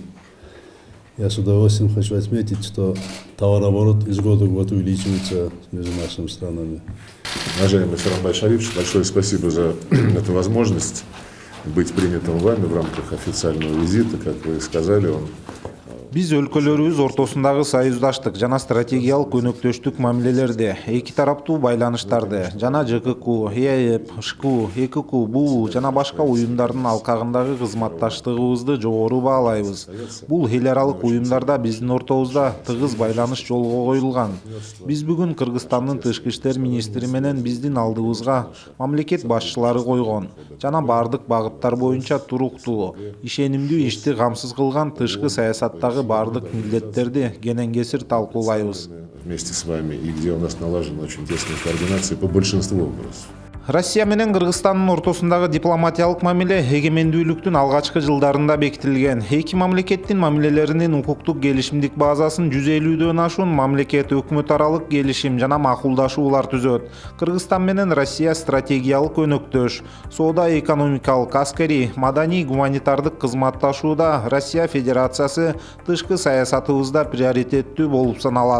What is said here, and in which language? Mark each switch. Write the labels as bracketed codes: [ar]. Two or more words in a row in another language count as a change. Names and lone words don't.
[ru] Я с удовольствием хочу отметить, что товарооборот из года в год увеличивается между нашими странами. Уважаемый Сооронбай Шарипович, большое спасибо за эту возможность быть принятым вами в рамках официального визита. Как вы сказали, он... [ky] Биз өлкөлөрүбүз ортосундагы союздаштык жана стратегиялык өнөктөштүк мамилелерди, эки тараптуу байланыштарды жана ЖКК, ЕЭП, ШКУ, ЭККУ, БУ жана башка уюмдардын алкагындагы кызматташтыгыбызды жогору баалайбыз. Бул эл аралык уюмдарда биздин ортобузда тыгыз байланыш жолго коюлган. Биз бүгүн Кыргызстандын тышкы иштер министри менен биздин алдыбызга мамлекет башчылары койгон жана бардык багыттар боюнча туруктуу, ишенимдүү ишти камсыз кылган тышкы саясаттагы бардык милдеттерди кенен-кесир талкуулайбыз. [ru] Вместе с вами, и где у нас налажена очень тесная координация по большинству вопросов. [ky] Россия менен Кыргызстандын ортосундагы дипломатиялык мамиле эгемендүүлүктүн алгачкы жылдарында бекитилген. Эки мамлекеттин мамилелеринин укуктук келишимдик базасын 150дөн ашуун мамлекет өкмөт аралык келишим жана макулдашуулар түзөт. Кыргызстан менен Россия стратегиялык өнөктөш, соода экономикалык, аскерий, маданий, гуманитардык кызматташууда Россия Федерациясы тышкы саясатыбызда приоритеттүү болуп саналат.